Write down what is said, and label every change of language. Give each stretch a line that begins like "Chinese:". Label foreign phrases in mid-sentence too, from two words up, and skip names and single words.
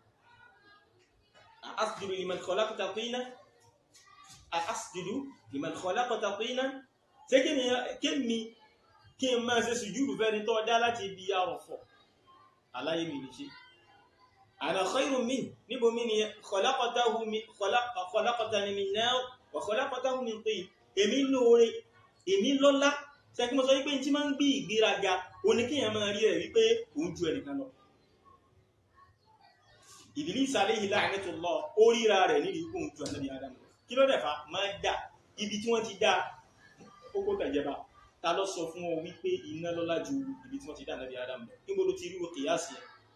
Arabic: أسجد لمن خلقت طينا
Yoruba: ṣé kí n máa ṣe sùjúdù fẹ́ni tó dá láti ibi àrọ̀fọ̀ aláyé mi nìṣe
Arabic: أنا خير من
Yoruba: níbo mi ni
Arabic: خلقتني من نار وخلقته من طين
Yoruba: èmi lóore èmi lọ́lá ṣẹ́kí mo sọ wípé tí máa ń gbé ìgbéraga oníkíyàn máa rí ẹ̀ wípé òun ju ẹnìkan lọ
Arabic: إبليس عليه لعنة الله
Yoruba: ó ríra rẹ̀ nídìí kóhun ju Ànábì Adam kí ló dẹ̀fà máa dà ibi tí wọ́n ti dá kókó tẹ̀jẹba ta ló sọ fún ọ wípé iná lọ́lá ju ibi tí wọ́n ti dá Ànábì Adam lọ níbo ló ti ríro kìyàsí ẹ̀